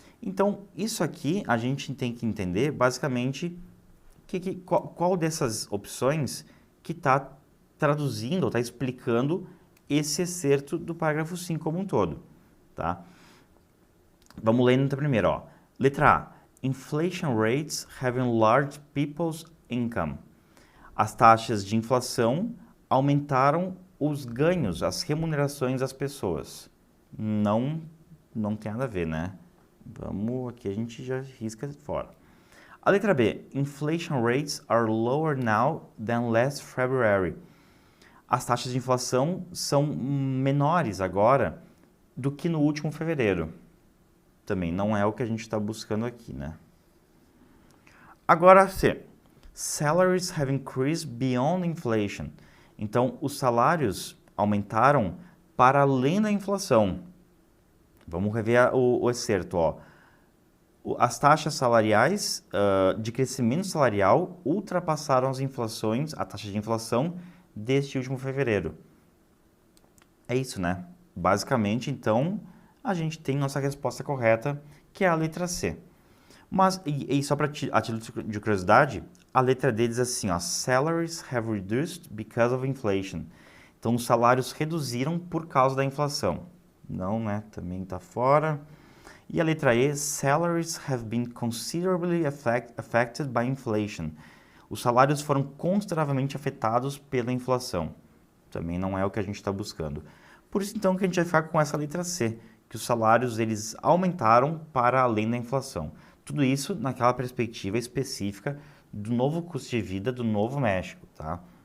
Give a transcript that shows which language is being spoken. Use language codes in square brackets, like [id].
[pt] Então, isso aqui a gente tem que entender, basicamente, qual dessas opções que está traduzindo ou está explicando esse excerto do parágrafo 5 como um todo, tá? Vamos lendo então primeiro, ó. Letra A. [en] Inflation rates have enlarged people's income. [pt] As taxas de inflação aumentaram os ganhos, as remunerações das pessoas. Não tem nada a ver, né? Aqui a gente já risca fora. A letra B. [en] Inflation rates are lower now than last February. [pt] As taxas de inflação são menores agora do que no último fevereiro. Também não é o que a gente está buscando aqui, né? Agora C. [en] Salaries have increased beyond inflation. [pt] Então, os salários aumentaram para além da inflação. Vamos rever o excerto, ó. As taxas salariais de crescimento salarial ultrapassaram a taxa de inflação deste último fevereiro. É isso, né? Basicamente, então, a gente tem nossa resposta correta, que é a letra C. Mas, e só para a título de curiosidade, a letra D diz assim, ó, [en] Salaries have reduced because of inflation. [pt] Então, os salários reduziram por causa da inflação. Não, né? Também está fora. E a letra E, [en] Salaries have been considerably affected by inflation. [pt] Os salários foram consideravelmente afetados pela inflação. Também não é o que a gente está buscando. Por isso, então, que a gente vai ficar com essa letra C, que os salários eles aumentaram para além da inflação. Tudo isso naquela perspectiva específica do novo custo de vida do Novo México, tá?